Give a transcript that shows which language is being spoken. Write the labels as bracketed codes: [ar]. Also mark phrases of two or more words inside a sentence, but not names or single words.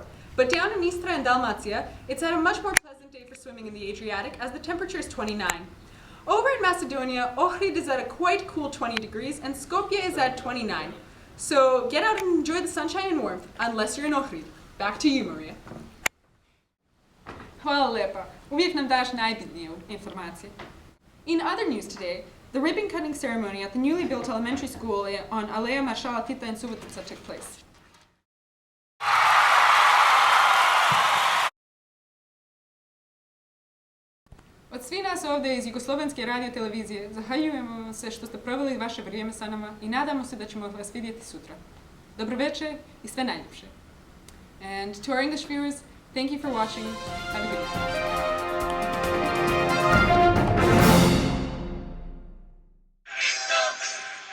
[en] But down in Istra and Dalmatia, it's at a much more pleasant day for swimming in the Adriatic, as the temperature is 29. Over in Macedonia, Ohrid is at a quite cool 20 degrees, and Skopje is at 29. So get out and enjoy the sunshine and warmth, unless you're in Ohrid. Back to you, Maria. [sr] Hvala lepa. Uvijek nam daš najbitnije informacije. [en] In other news today, the ribbon cutting ceremony at the newly built elementary school on Aleja Maršala Tita in Subotica took place. [sr] Od svih nas ovdje iz Jugoslovenske radio televizije zahvaljujemo vam se što ste proveli vaše vrijeme sa nama i nadamo se da ćemo vas vidjeti sutra. Dobroveče i sve najljepše. [en] And to our English viewers, thank you for watching. Have a good night.